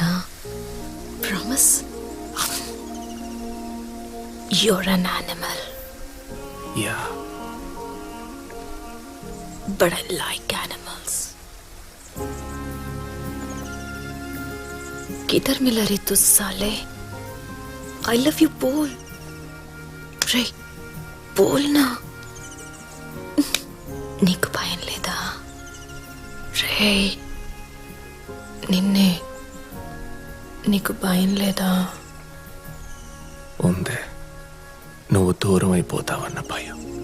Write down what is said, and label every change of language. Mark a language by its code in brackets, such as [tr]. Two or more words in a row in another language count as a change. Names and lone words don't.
[en] Promise. You're an animal యా, But I like animals. [hi] किधर मिला रे तू साले? [en] I love you [hi] बोल रे, बोल ना. [te] నీకు భయం లేదా రే? నిన్నే, నీకు భయం లేదా? ఉంది. నువ్వు దూరం అయిపోతావన్న భయం.